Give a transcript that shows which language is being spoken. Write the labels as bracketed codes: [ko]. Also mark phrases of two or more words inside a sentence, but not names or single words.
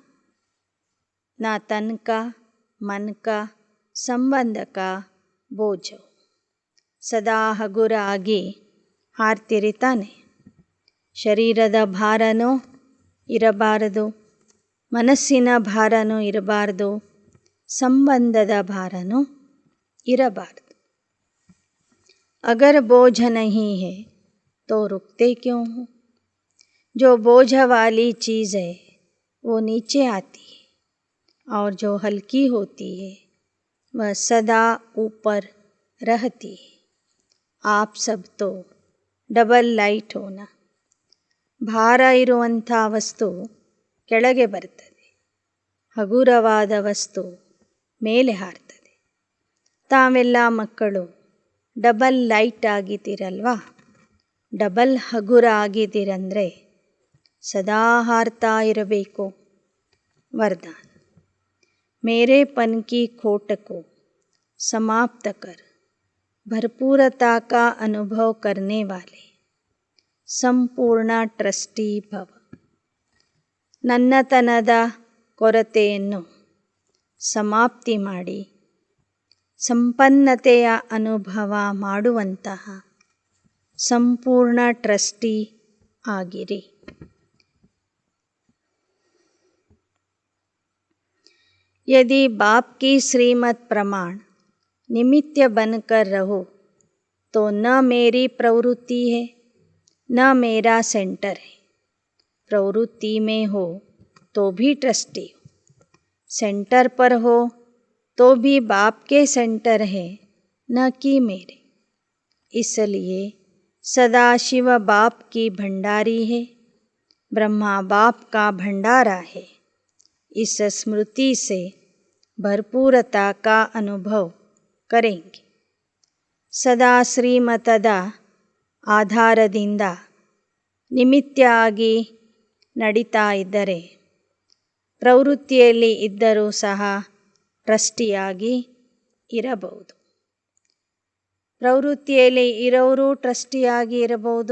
[hi] न तन का मन का संबंध का बोझ. [kn] ಸದಾ ಹಗುರ ಆಗಿ ಹಾರ್ತಿರಿ ತಾನೆ. ಶರೀರದ ಭಾರನೂ ಇರಬಾರದು, ಮನಸ್ಸಿನ ಭಾರನೂ ಇರಬಾರ್ದು, ಸಂಬಂಧದ ಭಾರನೂ ಇರಬಾರ್ದು. [hi] अगर बोझ नहीं है तो रुकते क्यों हो. जो बोझ वाली चीज़ है वो नीचे आती है और जो हल्की होती है वह सदा ऊपर रहती है. आप सब तो [en] double light [hi] होना. [kn] ಭಾರ ಇರುವಂಥ ವಸ್ತು ಕೆಳಗೆ ಬರ್ತದೆ, ಹಗುರವಾದ ವಸ್ತು ಮೇಲೆ ಹಾರ್ತದೆ. ತಾವೆಲ್ಲ ಮಕ್ಕಳು [en] double light [kn] ಆಗಿದ್ದೀರಲ್ವಾ. ಡಬಲ್ ಹಗುರ ಆಗಿದ್ದೀರಂದರೆ ಸದಾ ಹಾರ್ತಾ ಇರಬೇಕು. [hi] वरदान. मेरेपन की खोट को समाप्त कर भरपूरता का अनुभव करने वाले संपूर्ण ट्रस्टी भव. [kn] ನನ್ನತನದ ಕೊರತೆಯನ್ನು ಸಮಾಪ್ತಿ ಮಾಡಿ ಸಂಪನ್ನತೆಯ ಅನುಭವ ಮಾಡುವಂತಹ ಸಂಪೂರ್ಣ ಟ್ರಸ್ಟಿ ಆಗಿರಿ. [hi] यदि बाप की श्रीमत प्रमाण निमित्त बनकर रहो तो न मेरी प्रवृत्ति है न मेरा सेंटर है. प्रवृत्ति में हो तो भी ट्रस्टी हो, सेंटर पर हो तो भी बाप के सेंटर है न कि मेरे. इसलिए सदाशिव बाप की भंडारी है, ब्रह्मा बाप का भंडारा है। इस स्मृति से भरपूरता का अनुभव करेंगे। [kn] ಸದಾ ಶ್ರೀಮತದ ಆಧಾರದಿಂದ ನಿಮಿತ್ತಾಗಿ ನಡೀತಾ ಇದ್ದರೆ, ಪ್ರವೃತ್ತಿಯಲ್ಲಿ ಇದ್ದರೂ ಸಹ ಟ್ರಸ್ಟಿಯಾಗಿ ಇರಬಹುದು. ಪ್ರವೃತ್ತಿಯಲ್ಲಿ ಇರೋರು ಟ್ರಸ್ಟಿಯಾಗಿ ಇರಬಹುದು.